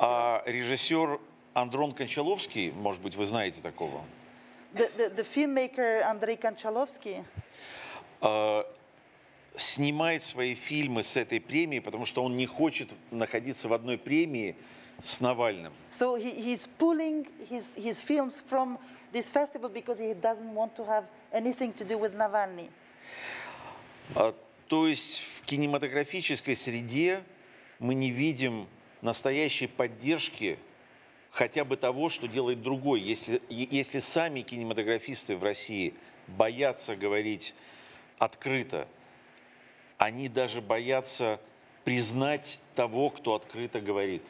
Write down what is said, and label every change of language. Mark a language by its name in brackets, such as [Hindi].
[Russian] А режиссер Андрон Кончаловский, может быть, вы знаете такого? [English] The filmmaker Andrei Konchalovsky [Russian] снимает свои фильмы с этой премии, потому что он не хочет находиться в одной премии с Навальным. [English] So he's pulling his films from this festival because he doesn't want to have anything to do with Navalny. [Russian] То есть в кинематографической среде мы не видим настоящей поддержки хотя бы того, что делает другой. Если сами кинематографисты в России боятся говорить открыто, они даже боятся признать того, кто открыто говорит.